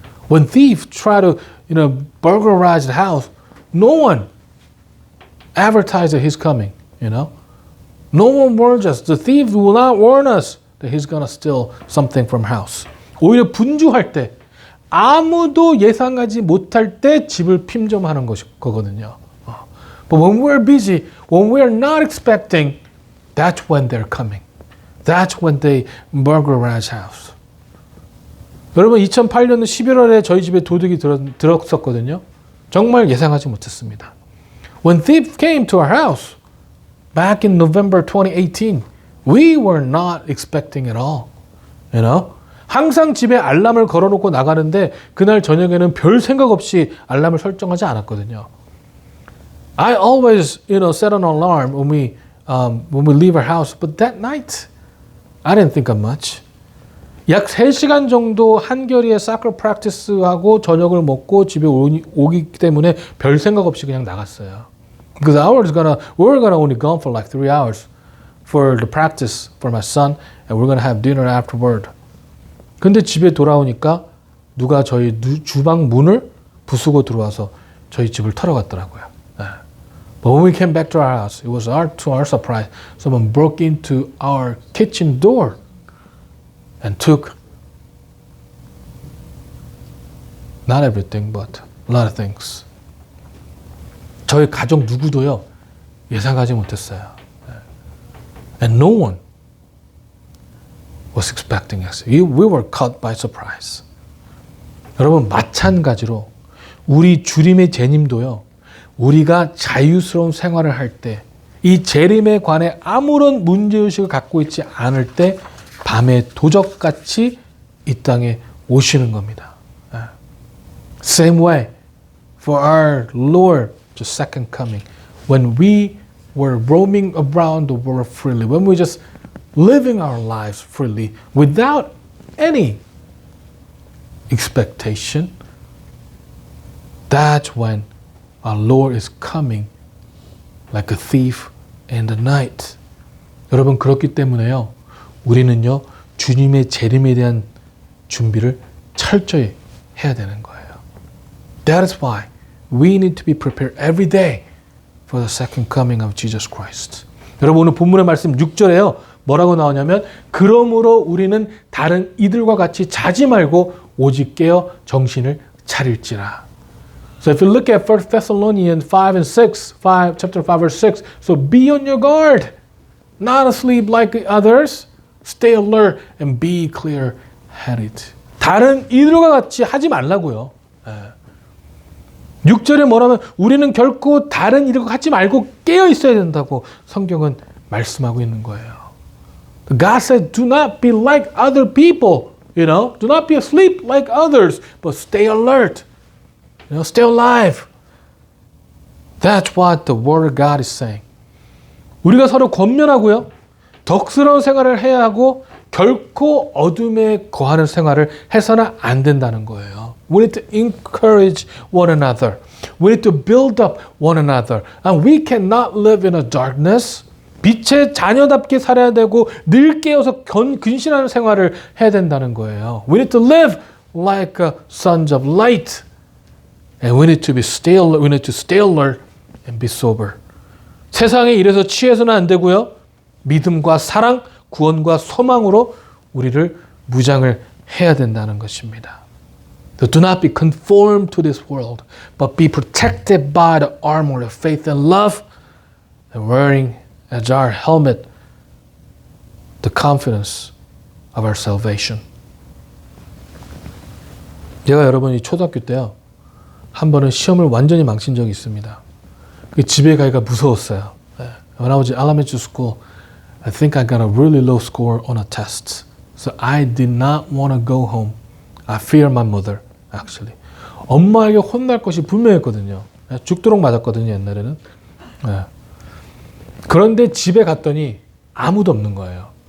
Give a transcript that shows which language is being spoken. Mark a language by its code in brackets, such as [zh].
[en] When thieves try to, burglarize the house, no one advertises that he's coming, No one warns us. The thief will not warn us that he's going to steal something from house. [ko] 오히려 분주할 때, 아무도 예상하지 못할 때 집을 침범하는 거거든요. [en] But when we're busy, when we're not expecting, that's when they're coming. That's when they burglarize house. [ko] 여러분, 2008년 11월에 저희 집에 도둑이 들었었거든요. 정말 예상하지 못했습니다. [en] When thieves came to our house back in November 2018, we were not expecting at all. [ko] 항상 집에 알람을 걸어놓고 나가는데 그날 저녁에는 별 생각 없이 알람을 설정하지 않았거든요. [en] I always, set an alarm when we leave our house, but that night, I didn't think of much. [ko] 약 3시간 정도 한결이에 [en] soccer practice [ko] 하고 저녁을 먹고 집에 오기 때문에 별 생각 없이 그냥 나갔어요. [en] Because we were gonna only gone for like 3 hours for the practice for my son, and we're gonna have dinner afterward. [ko] 근데 집에 돌아오니까 누가 저희 주방 문을 부수고 들어와서 저희 집을 털어갔더라고요. [en] But when we came back to our house, it was to our surprise, someone broke into our kitchen door and took not everything, but a lot of things. [ko] 저희 가족 누구도요, 예상하지 못했어요. [en] And no one was expecting us. We were caught by surprise. [ko] 여러분, 마찬가지로 우리 주님의 재림도요, 우리가 자유스러운 생활을 할 때, 이 재림에 관해 아무런 문제의식을 갖고 있지 않을 때 밤의 도적같이 이 땅에 오시는 겁니다. [en] Same way for our Lord, the second coming. When we were roaming around the world freely, when we just living our lives freely without any expectation, that's when our Lord is coming like a thief in the night. [ko] 여러분, 그렇기 때문에요, 우리는요, 주님의 재림에 대한 준비를 철저히 해야 되는 거예요. [en] That is why we need to be prepared every day for the second coming of Jesus Christ. [ko] 여러분, 오늘 본문의 말씀 6절에요. 뭐라고 나오냐면, 그러므로 우리는 다른 이들과 같이 자지 말고 오직 깨어 정신을 차릴지라. [en] So if you look at 1 Thessalonians 5 and 6, chapter 5 verse 6, so be on your guard, not asleep like the others, stay alert and be clear-headed. [ko] 다른 이들과 같이 하지 말라고요. 6절에 뭐라면 우리는 결코 다른 이들과 같이 말고 깨어 있어야 된다고 성경은 말씀하고 있는 거예요. [en] God said, do not be like other people, do not be asleep like others, but stay alert. Stay alive. That's what the Word of God is saying. [ko] 우리가 서로 권면하고요. 덕스러운 생활을 해야 하고 결코 어둠에 거하는 생활을 해서는 안 된다는 거예요. [en] We need to encourage one another. We need to build up one another. And we cannot live in a darkness. [ko] 빛의 자녀답게 살아야 되고 늘 깨어서 근신하는 생활을 해야 된다는 거예요. [en] We need to live like sons of light. And we need to stay alert and be sober. [ko] 세상의 일에서 취해서는 안 되고요. 믿음과 사랑, 구원과 소망으로 우리를 무장을 해야 된다는 것입니다. [en] So do not be conformed to this world, but be protected by the armor of faith and love, and wearing as our helmet the confidence of our salvation. [ko] 제가 여러분이 초등학교 때요. 한 번은 시험을 완전히 망친 적이 있습니다. 집에 가기가 무서웠어요. [en] When I was in elementary school, I think I got a really low score on a test. So I did not want to go home. I fear my mother, actually. [ko] 엄마에게 혼날 것이 분명했거든요. 죽도록 맞았거든요, 옛날에는. 그런데 집에 갔더니 아무도 없는 거예요.